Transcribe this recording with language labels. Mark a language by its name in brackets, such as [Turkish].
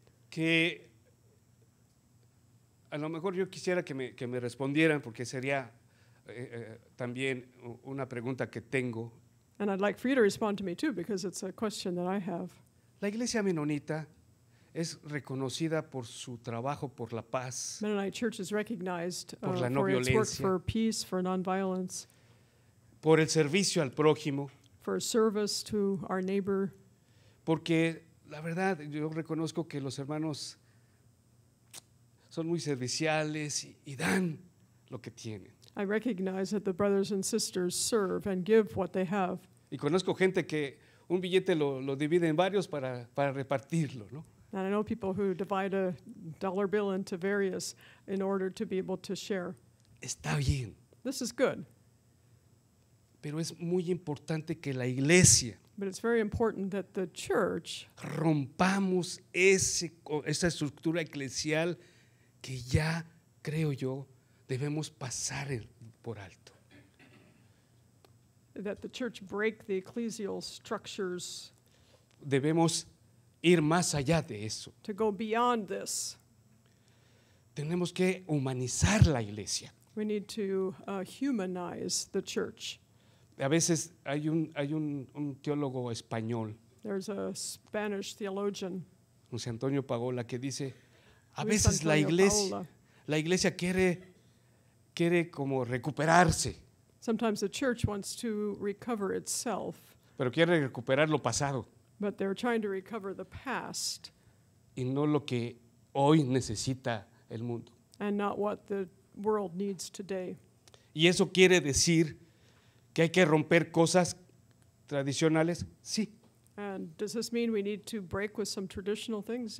[Spanish] que a lo mejor yo quisiera que me respondieran, porque sería también una pregunta que tengo. [English] and I'd like for you to respond to me too, because it's a question that I have. [Spanish] La iglesia menonita es reconocida por su trabajo por la paz, [English] Mennonite Church is recognized [Spanish] Por la no [English] for its work [Spanish] violencia. [English] for peace, for nonviolence, [Spanish] por el servicio al prójimo, [English] for service to our neighbor, [Spanish] porque la verdad yo reconozco que los hermanos son muy serviciales y dan lo que tienen. [English] I recognize that the brothers and sisters serve and give what they have. [Spanish] Y conozco gente que un billete lo divide en varios para repartirlo, ¿no? [English] And I know people who divide a dollar bill into various in order to be able to share. [Spanish] Está bien, [English] This is good, [Spanish] pero es muy importante que la iglesia [English] but it's very important that the church [Spanish] rompamos esa estructura eclesial que ya, creo yo, debemos pasar por alto. [English] break the ecclesial structures [Spanish] Debemos ir más allá de eso. [English] to go beyond this. [Spanish] Tenemos que humanizar la iglesia. [English] We need to humanize the church. [Spanish] A veces hay un teólogo español, [English] There's a Spanish theologian, [Spanish] José Antonio Pagola, que dice, a [English] Luis [Spanish] veces [English] Antonio Paola. [Spanish] la iglesia quiere como recuperarse, [English] Sometimes the church wants to recover itself, [Spanish] pero quiere recuperar lo pasado [English] but they're trying to recover the past [Spanish] y no lo que hoy necesita el mundo. [English] and not what the world needs today. [Spanish] Y eso quiere decir que hay que romper cosas tradicionales, sí, [English] And does this mean we need to break with some traditional things?